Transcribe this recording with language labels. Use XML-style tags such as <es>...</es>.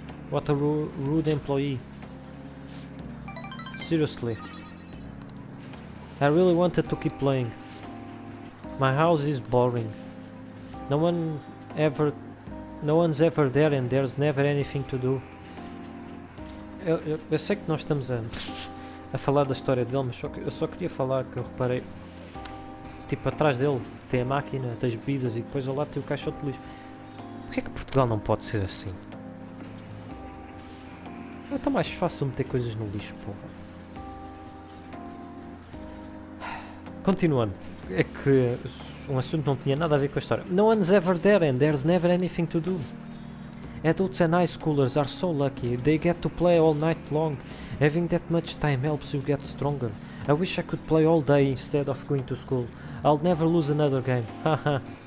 <en>What a rude employee. Seriously. I really wanted to keep playing. My house is boring. No one's ever there and there's never anything to do.</en> <pt>Eu sei que nós estamos a falar da história dele, mas eu só queria falar que eu reparei. Tipo, atrás dele tem a máquina das bebidas e depois ao lado tem o caixote de lixo. Porquê que Portugal não pode ser assim? É tão mais fácil meter coisas no lixo, porra. Continuando, é que um assunto não tinha nada a ver com a história.</pt> <en>No one's ever there and there's never anything to do. Adults and high schoolers are so lucky. They get to play all night long. Having that much time helps you get stronger. I wish I could play all day instead of going to school. I'll never lose another game. Haha.</en>